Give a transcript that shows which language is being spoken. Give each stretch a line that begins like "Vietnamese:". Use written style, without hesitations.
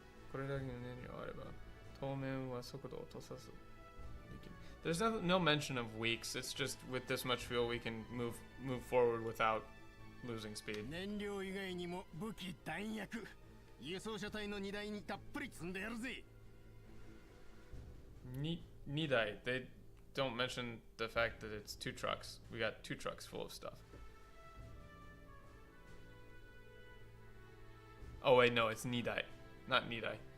Japanese: これだけの燃料あれば当面は速度を落とさずできる。
English: There's no mention of weeks. It's just with this much fuel we can move forward without losing speed.
Japanese: 燃料以外にも武器弾薬、輸送車体の荷台にたっぷり積んでやるぜ。 2台.
English: They don't mention the fact that it's 2 trucks. We got 2 trucks full of stuff. Oh wait, no, it's nidai, not nidai.